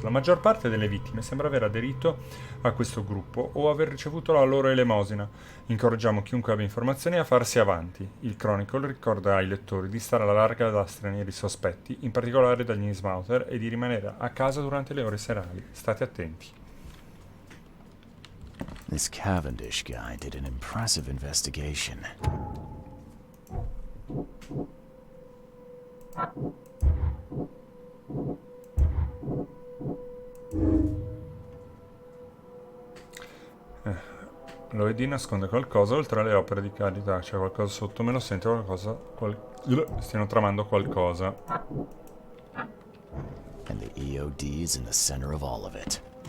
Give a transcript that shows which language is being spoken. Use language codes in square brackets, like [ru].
[it] La maggior parte delle vittime sembra aver aderito a questo gruppo o aver ricevuto la loro elemosina. Incoraggiamo chiunque abbia informazioni a farsi avanti. Il Chronicle ricorda ai lettori di stare alla larga da stranieri sospetti, in particolare dagli Innsmouther, e di rimanere a casa durante le ore serali. State attenti. [en] This Cavendish guy did an impressive investigation. [it] L'OED nasconde qualcosa oltre alle opere di carità. C'è qualcosa sotto, me lo sento qualcosa. Stiano tramando qualcosa. [en] And the EOD is in the center of all of it.